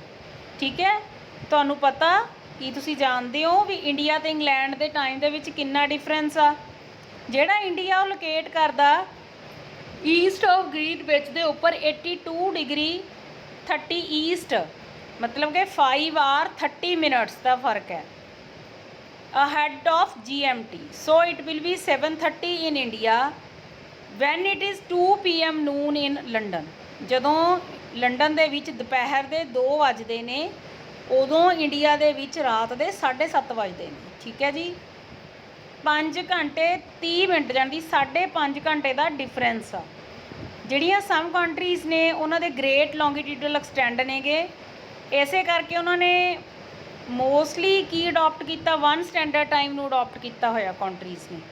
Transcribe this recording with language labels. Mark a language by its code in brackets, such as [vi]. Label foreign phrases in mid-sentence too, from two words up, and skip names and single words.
[pa] ਠੀਕ ਹੈ, ਤੁਹਾਨੂੰ ਪਤਾ ਕੀ ਤੁਸੀਂ ਜਾਣਦੇ ਹੋ ਵੀ ਇੰਡੀਆ ਅਤੇ ਇੰਗਲੈਂਡ ਦੇ ਟਾਈਮ ਦੇ ਵਿੱਚ ਕਿੰਨਾ ਡਿਫਰੈਂਸ ਆ? ਜਿਹੜਾ ਇੰਡੀਆ ਉਹ ਲੋਕੇਟ ਕਰਦਾ [en] east of Greenwich [pa] ਦੇ ਉੱਪਰ 82 ਡਿਗਰੀ 30 ਈਸਟ, ਮਤਲਬ ਕਿ [en] 5 hour 30 minutes [pa] ਦਾ ਫਰਕ ਹੈ [en] ahead of GMT. So it will be 7:30 in India when it is 2 PM noon in London. [pa] ਜਦੋਂ ਲੰਡਨ ਦੇ ਵਿੱਚ ਦੁਪਹਿਰ ਦੇ 2 ਵੱਜਦੇ ਨੇ, ਉਦੋਂ ਇੰਡੀਆ ਦੇ ਵਿੱਚ ਰਾਤ ਦੇ 7:30 ਵੱਜਦੇ ਨੇ। ਠੀਕ ਹੈ ਜੀ, 5 ਘੰਟੇ 30 ਮਿੰਟ ਜਾਣੀ 5.5 ਘੰਟੇ ਦਾ ਡਿਫਰੈਂਸ ਆ। ਜਿਹੜੀਆਂ [en] some countries [pa] ਨੇ ਉਹਨਾਂ ਦੇ [en] great longitudinal extent [pa] ਨੇਗੇ, ਇਸੇ ਕਰਕੇ ਉਹਨਾਂ ਨੇ ਮੋਸਟਲੀ ਕੀ ਅਡੋਪਟ ਕੀਤਾ, 1 [en] standard time [pa] ਨੂੰ ਅਡੋਪਟ ਕੀਤਾ ਹੋਇਆ ਕੰਟਰੀਜ਼ ਨੇ।